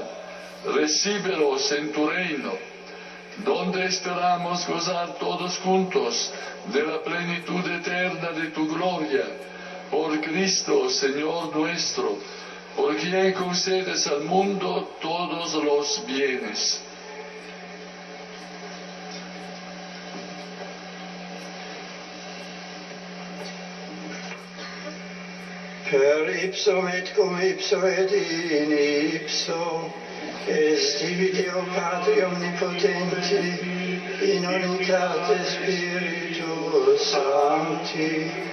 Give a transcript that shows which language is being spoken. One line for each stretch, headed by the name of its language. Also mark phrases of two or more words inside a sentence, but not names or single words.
Spanish: Recíbelos en tu reino, donde esperamos gozar todos juntos de la plenitud eterna de tu gloria, por Cristo, Señor nuestro, por quien concedes al mundo todos los bienes.
Latin: Per ipso et cum ipso et in ipso, est tibi Deo Patri omnipotenti, in unitate Spiritus Sancti,